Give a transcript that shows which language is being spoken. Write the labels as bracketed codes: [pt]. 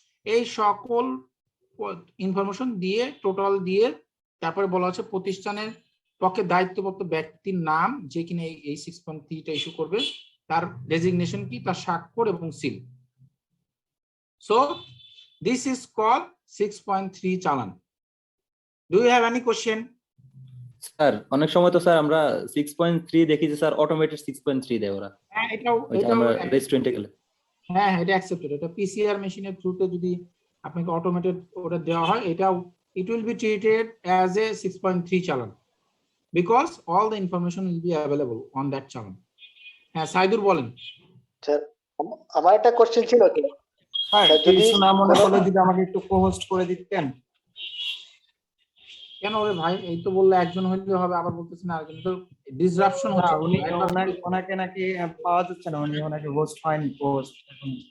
[bn] এই সকল ইনফরমেশন দিয়ে টোটাল দিয়ে তারপরে বলা হচ্ছে প্রতিষ্ঠানের পক্ষে দায়িত্বপ্রাপ্ত ব্যক্তির নাম, যে কিনা এই 6.3 টা ইস্যু করবে, তার ডেজিগনেশন কি, তার স্বাক্ষর এবং seal. [en] So this is called 6.3 challan. Do you have any question? [bn] Sir অনেক সময় তো স্যার আমরা 6.3 দেখি যে স্যার অটোমেটেড 6.3 দেয় ওরা। হ্যাঁ, এটাও আমরা রেস্টুরেন্টে গেলে হ্যাঁ এটা অ্যাকসেপ্টেড। এটা পিসিআর মেশিনের থ্রুতে যদি আপনাকে অটোমেটেড ওটা দেওয়া হয়, এটাও [en] it will be treated as a 6.3 challan because all the information will be available on that challan. [bn] হ্যাঁ সাইদুর বলেন। স্যার আমার একটা কোশ্চেন ছিল কি, স্যার কিছু না মনে করলে যদি আমাকে একটু কো-হোস্ট করে দিতেন। কেন রে ভাই, এই তো বললে একজন হইলে হবে, আবার বলতেছেন আরেকজন, তো ডিসরাপশন হচ্ছে। উনি ওনাকে নাকি পাওয়া যাচ্ছে না, উনি ওনাকে হোস্ট হয়নি, হোস্ট এখন